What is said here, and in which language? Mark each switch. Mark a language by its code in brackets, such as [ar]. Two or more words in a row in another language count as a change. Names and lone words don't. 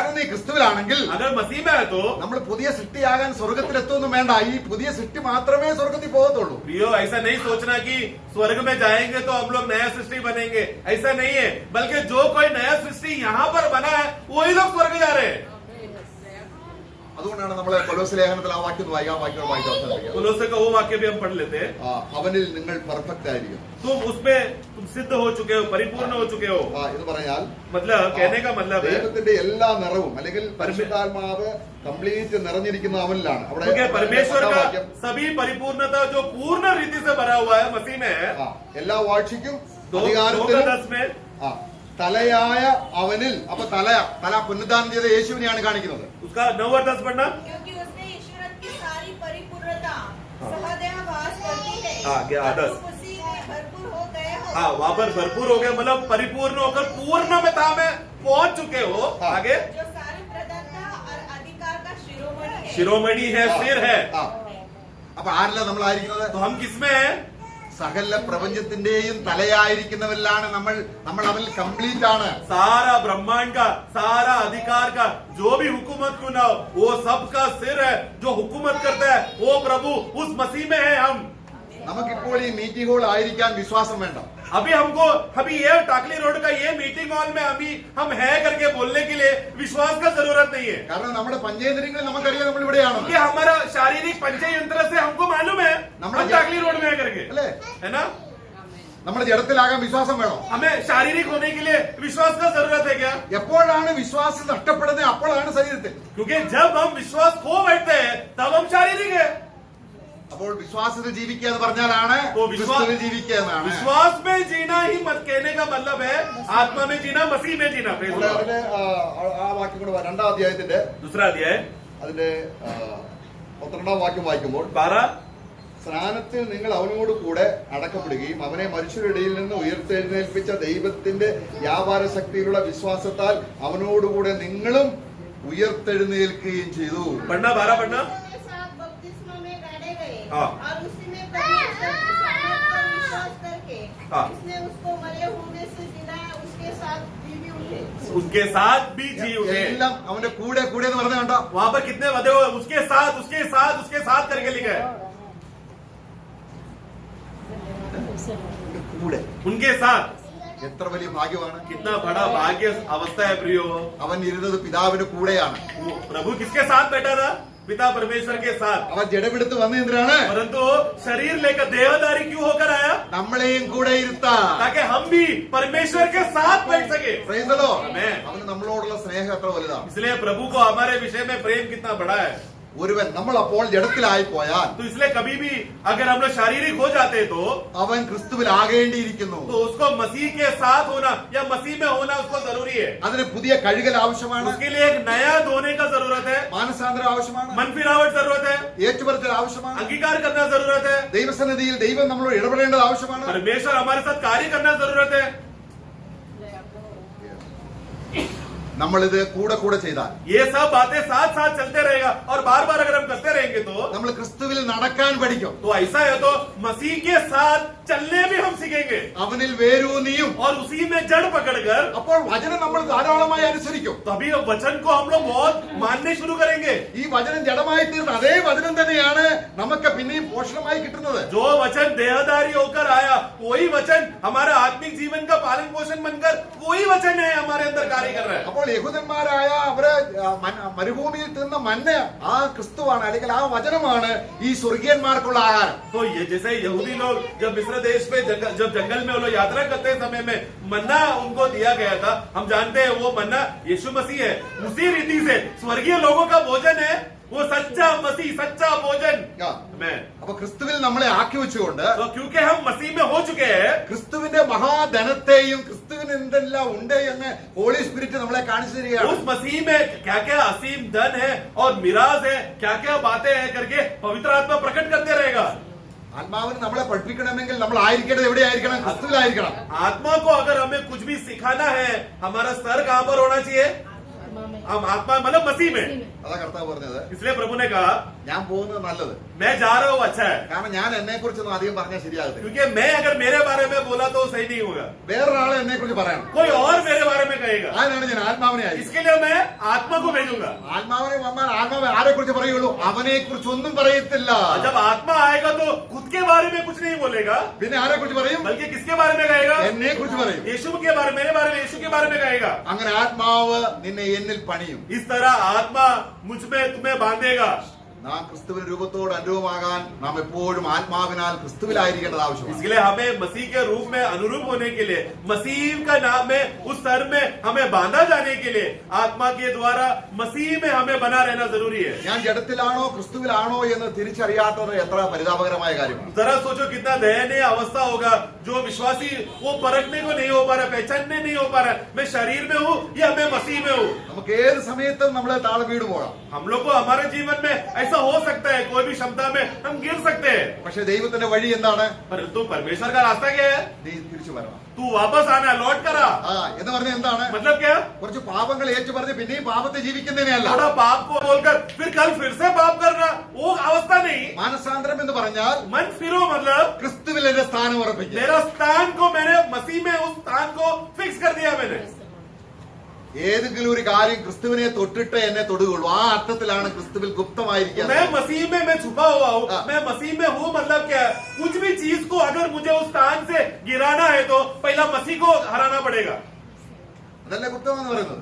[ml] കാരണം നീ ക്രിസ്തുവിലാണെങ്കിൽ [hi] अगर मसीह में है तो [ml] നമ്മൾ പുതിയ സൃഷ്ടിയാകാൻ സ്വർഗത്തിലെത്തൊന്നും വേണ്ട. ഈ പുതിയ സൃഷ്ടി മാത്രമേ സ്വർഗത്തിൽ പോകത്തുള്ളൂ. [hi] प्रियो ऐसा नहीं सोचना कि स्वर्ग में जाएंगे तो हम लोग नया सृष्टि बनेंगे, ऐसा नहीं है। बल्कि जो कोई नया सृष्टि यहाँ पर बना है वही लोग स्वर्ग जा रहे हैं। [ml] അതുകൊണ്ടാണ് നമ്മൾ കൊലോസ്യ ലേഖനത്തിൽ ആ വാക്യം വായിക്കാം അവസാനിപ്പിക്കുക. [hi] कोलोसे का वो वाक्य भी हम पढ़ लेते हैं। [ml] അവനിൽ നിങ്ങൾ പെർഫെക്റ്റ് ആയിരിക്കും. [hi] तुम उसमें तुम सिद्ध हो चुके हो, परिपूर्ण हो चुके हो। [ml] എന്ന് പറഞ്ഞാൽ [hi] मतलब कहने का मतलब है [ml] ദൈവത്തിന്റെ എല്ലാ നിറവും അല്ലെങ്കിൽ പരിശുദ്ധാത്മാവ് കംപ്ലീറ്റ് നിറഞ്ഞിരിക്കുന്ന അവനിലാണ്. [hi] क्योंकि परमेश्वर का सभी परिपूर्णता जो पूर्ण रीति से भरा हुआ है मसीह में है। [ml] എല്ലാ വാഴ്ചയ്ക്കും [hi] 2:10 में [ml] തലയായ അവനിൽ. അപ്പൊ തല പുനരുദ്ധാനം ചെയ്ത യേശുവിനെയാണ് കാണിക്കുന്നത്. [hi] उसका 9:10 पढ़ना। क्योंकि उसने ईश्वर की सारी परिपूर्णता सहदेव वास करती है। आगे 10 उसी में भरपूर हो गए हो। हाँ, वहाँ पर भरपूर हो गए मतलब परिपूर्ण होकर पूर्णता में पहुंच चुके हो। आगे जो सारी प्रधानता और अधिकार का शिरोमणि है। शिरोमणि है, सिर है। [ml] അപ്പൊ ആരല്ല നമ്മളായിരിക്കുന്നത്? [hi] तो हम किसमें हैं? [ml] സകല പ്രപഞ്ചത്തിന്റെയും തലയായിരിക്കുന്നവരിലാണ് നമ്മൾ അവരിൽ കംപ്ലീറ്റ് ആണ്. [hi] सारा ब्रह्मांड का सारा अधिकार का जो भी हुकूमत क्यों ना हो वो सबका सिर है। जो हुकूमत करता है वो प्रभु उस मसीह में है हम। [ml] നമുക്കിപ്പോൾ ഈ [en] meeting hall [ml] ആയിരിക്കാൻ വിശ്വാസം വേണ്ട. [hi] अभी ये टाकली रोड का ये [en] meeting hall [hi] में अभी हम है करके बोलने के लिए विश्वास का जरूरत नहीं है। [ml] കാരണം നമ്മുടെ പഞ്ചേന്ദ്രിയങ്ങളിൽ നമുക്കറിയാം നമ്മൾ ഇവിടെയാണ്. [hi] कि हमारा शारीरिक पंचयंत्र से हमको मालूम है हम टाकली रोड में है करके, [ml] അല്ലേ? [hi] है ना? [ml] നമ്മുടെ ജഡത്തിലാകാൻ വിശ്വാസം വേണം. [hi] हमें शारीरिक होने के लिए विश्वास का जरूरत है क्या? [ml] എപ്പോഴാണ് വിശ്വാസം നഷ്ടപ്പെടുന്നത്? അപ്പോഴാണ് ശരീരത്തിൽ. [hi] क्योंकि जब हम विश्वास खो बैठते हैं तब हम शारीरिक है। [ml] അപ്പോൾ വിശ്വാസത്തിൽ ജീവിക്കുക എന്ന് പറഞ്ഞാലാണ് ക്രിസ്തുവിൽ ജീവിക്കുക എന്നാണ്. [hi] विश्वास में जीना ही मत कहने का मतलब है आत्मा में जीना, मसीह में जीना। [ml] അതിന് ആ വാക്യം കൂടെ 2-ാം അധ്യായത്തിന്റെ [hi] दूसरा अध्याय [ml] അതിന്റെ 12-ാം വാക്യം വായിക്കുമ്പോൾ 12 സ്നാനത്തിൽ നിങ്ങൾ അവനോട് കൂടെ അടക്കപ്പെടുകയും അവനെ മനുഷ്യരുടെ ഇടയിൽ നിന്ന് ഉയർത്തെഴുന്നേൽപ്പിച്ച ദൈവത്തിന്റെ വ്യാപാര ശക്തിയിലുള്ള വിശ്വാസത്താൽ അവനോടുകൂടെ നിങ്ങളും ഉയർത്തെഴുന്നേൽക്കുകയും ചെയ്തു. [hi] पढ़ना 12 पढ़ना। और उसी में परमेश्वर की सामर्थ पर विश्वास करके उसने उसको मरे होने से जिलाया, उसके साथ भी उठे। उसके साथ भी जी उठे। [ml] എല്ലാം അവന്റെ കൂടെ കൂടെ എന്ന് പറഞ്ഞ കണ്ടോ? [hi] वहाँ पर कितने वादे हुए? उसके साथ उसके साथ उसके साथ करके लिखा है। [ml] കൂടെ [hi] उनके साथ। [ml] എത്ര വലിയ ഭാഗ്യമാണ്. [hi] कितना बड़ा भाग्य अवस्था है प्रियो। [ml] അവൻ ഇരുന്നത് പിതാവിന്റെ കൂടെയാണ്. [hi] प्रभु किसके साथ बैठा था? पिता परमेश्वर के साथ। [ml] അവൻ ജഡമെടുത്ത് വന്ന എന്തിനാണ്? [hi] परंतु शरीर लेकर देहधारी क्यों होकर आया? [ml] നമ്മളെയും കൂടെ ഇരുത്താൻ. [hi] ताकि हम भी परमेश्वर के साथ बैठ सके। [en] Praise the Lord. Amen. [ml] അവന് നമ്മളോടുള്ള സ്നേഹം എത്ര വലുതാണ്. [hi] इसलिए प्रभु को हमारे विषय में प्रेम कितना बड़ा है। [ml] ഒരുവൻ നമ്മൾ അപ്പോൾ ജഡത്തിലായി പോയാൽ [hi] तो इसलिए कभी भी अगर हम लोग शारीरिक हो जाते तो [ml] അവൻ ക്രിസ്തുവിലാകേണ്ടിയിരിക്കുന്നു. [hi] उसको मसीह के साथ होना या मसीह में होना उसको जरूरी है। [ml] അതിന് പുതിയ കഴുകൽ ആവശ്യമാണ്. [hi] उसके लिए एक नया धोने का जरूरत है, [ml] മാനസാന്തരം ആവശ്യമാണ്. [hi] मन फिरावट जरूरत है, [ml] ഏറ്റുപറച്ചിൽ ആവശ്യമാണ്. [hi] अंगीकार करना जरूरत है, [ml] ദൈവസന്നിധിയിൽ ദൈവം നമ്മളോട് ഇടപെടേണ്ടത് ആവശ്യമാണ്. [hi] परमेश्वर हमारे साथ कार्य करना जरूरत है। [ml] നമ്മളിത് കൂടെ കൂടെ ചെയ്താൽ [hi] ये सब बातें साथ साथ चलते रहेगा और बार बार अगर हम करते रहेंगे तो [ml] നമ്മൾ ക്രിസ്തുവിൽ നടക്കാൻ പഠിക്കും. [hi] ऐसा है तो मसीह के साथ चलने भी हम सीखेंगे [ml] അവനിൽ വേരൂന്നിയും [hi] और उसी में जड़ पकड़कर [ml] അപ്പോൾ വചനം നമ്മൾ ധാരാളമായി അനുസരിക്കും. [hi] तभी वचन को हम लोग बहुत मानने शुरू करेंगे। [ml] ഈ വചനം ജഡമായി തീർന്ന അതേ വചനം തന്നെയാണ് നമുക്ക് പിന്നെയും പോഷണമായി കിട്ടുന്നത്. [hi] जो वचन देहधारी होकर आया वही वचन हमारे आत्मिक जीवन का पालन पोषण बनकर वही वचन है हमारे अंदर कार्य कर रहा है। [ml] അപ്പോൾ യഹൂദന്മാരായ അവര് മരുഭൂമിയിൽ തിന്ന മന്ന ആ ക്രിസ്തുവാണ്, അല്ലെങ്കിൽ ആ വചനമാണ് ഈ സ്വർഗീയന്മാർക്കുള്ള ആഹാരം. [hi] तो ये जैसे यहूदी लोग जब मिस्र देश में जब जंगल में वो लोग यात्रा करते समय में मन्ना उनको दिया गया था, हम जानते हैं वो मन्ना यीशु मसीह है। उसी रीति से स्वर्गीय लोगों का भोजन है वो सच्चा मसीह, सच्चा भोजन। [ml] അപ്പൊ ക്രിസ്തുവിൽ നമ്മളെ ആക്കി വെച്ചുകൊണ്ട് [hi] तो क्योंकि हम मसीह में हो चुके हैं, [ml] ക്രിസ്തുവിന്റെ മഹാധനത്തെയും ക്രിസ്തുവിന് എന്തെല്ലാം ഉണ്ട് എന്ന് [en] Holy Spirit [ml] നമ്മളെ കാണിച്ചു തരികയാണ്. [hi] उस मसीह में क्या क्या असीम धन है और मिराज है, क्या क्या बातें हैं करके पवित्र आत्मा प्रकट करते रहेगा। [ml] ആത്മാവിന് നമ്മളെ പഠിപ്പിക്കണമെങ്കിൽ നമ്മൾ ആയിരിക്കേണ്ടത് എവിടെയായിരിക്കണം? ക്രിസ്തുവിലായിരിക്കണം. [hi] आत्मा को अगर हमें कुछ भी सिखाना है हमारा स्तर कहाँ पर होना चाहिए? हम आत्मा मतलब मसीह में। [ml] അതാ കർത്താവ് പറഞ്ഞത്. [hi] इसलिए प्रभु ने कहा [ml] ഞാൻ പോകുന്നത് നല്ലത്, [hi] मैं जा रहा हूँ अच्छा है, [ml] കാരണം ഞാൻ എന്നെ കുറിച്ചൊന്നും അധികം പറഞ്ഞാൽ ശരിയാകത്തില്ല. [hi] क्योंकि मैं अगर मेरे बारे में बोला तो सही नहीं होगा, [ml] വേറൊരാളെ എന്നെ കുറിച്ച് പറയണം. [hi] कोई और मेरे बारे में कहेगा। [ml] അതിനാണ് ഞാൻ ആത്മാവിനെ അയച്ചത്. [hi] इसके लिए मैं आत्मा को भेजूंगा। [ml] ആത്മാവിനെ വന്നാൽ ആത്മാവ് ആരെ കുറിച്ച് പറയുള്ളൂ? അവനെ കുറിച്ച് ഒന്നും പറയത്തില്ല. [hi] जब आत्मा आएगा तो खुद के बारे में कुछ नहीं बोलेगा, [ml] പിന്നെ ആരെ കുറിച്ച് പറയും? [hi] बल्कि किसके बारे में कहेगा? [ml] എന്നെ कुറിച്ച് പറയും. [hi] यीशु के बारे, मेरे बारे में, यीशु के बारे में कहेगा। [ml] അങ്ങനെ ആത്മാവ് നിന്നെ എന്നിൽ പണിയും. [hi] इस तरह आत्मा मुझ में तुम्हें बांधेगा। [ml] നാം ക്രിസ്തുവിന്റെ രൂപത്തോട് അനുരൂപമാകാൻ നാം എപ്പോഴും ആത്മാവിനാൽ ക്രിസ്തുവിലായിരിക്കേണ്ടത് ആവശ്യമാണ്. [hi] इसके लिए हमें मसीह के रूप में अनुरूप होने के लिए, मसीह का नाम में उस स्तर में हमें बांधा जाने के लिए आत्मा के द्वारा मसीह में हमें बना रहना जरूरी है। [ml] ഞാൻ ജഡത്തിലാണോ ക്രിസ്തുവിലാണോ എന്ന് തിരിച്ചറിയാത്തത് എത്ര പരിതാപകരമായ കാര്യമാണ്. [hi] जरा सोचो कितना दयनीय अवस्था होगा जो विश्वासी वो परखने को नहीं हो पा रहा, पहचानने नहीं हो पा रहा मैं शरीर में हूँ या मैं मसीह में हूँ। [ml] നമുക്ക് ഏത് സമയത്തും നമ്മളെ താഴെ വീട് പോകാം. [hi] हम लोग को हमारे जीवन में ऐसा हो सकता है, कोई भी क्षमता में हम गिर सकते हैं, [ml] പക്ഷെ ദൈവത്തിന്റെ വഴി എന്താണ്? [hi] परंतु परमेश्वर का रास्ता क्या है? [ml] നീ തിരിച്ചു വരണം. [hi] तू वापस आना, लौट कर आ। [ml] എന്ന് പറഞ്ഞ എന്താണ്? [hi] मतलब क्या? [ml] കുറച്ച് പാപങ്ങൾ ഏറ്റു പറഞ്ഞ് പിന്നെയും പാപത്തെ ജീവിക്കുന്നതിനെയല്ല. [hi] थोड़ा पाप को बोलकर फिर कल फिर से पाप करना, वो अवस्था नहीं। [ml] മാനസാന്തരം എന്ന് പറഞ്ഞാൽ [hi] मन फिरो मतलब [ml] ക്രിസ്തുവിൽ എന്റെ സ്ഥാനം ഉറപ്പിക്കുക. [hi] मेरा स्थान को मैंने मसीह में उस स्थान को फिक्स कर दिया मैंने। [ml] ഏതെങ്കിലും ഒരു കാര്യം ക്രിസ്തുവിനെ തൊട്ടിട്ട് എന്നെ തൊടുകയുള്ളൂ. ആ അർത്ഥത്തിലാണ് ക്രിസ്തുവിൽ ഗുപ്തമായിരിക്കുക. [hi] मैं मसीह में मैं छुपा हुआ हूँ, मैं मसीह में हूँ मतलब क्या है? कुछ भी चीज को अगर मुझे उस स्थान से गिराना है तो पहला मसीह को हराना पड़ेगा। [ml] അതല്ല ഗുപ്തം എന്ന് പറയുന്നത്.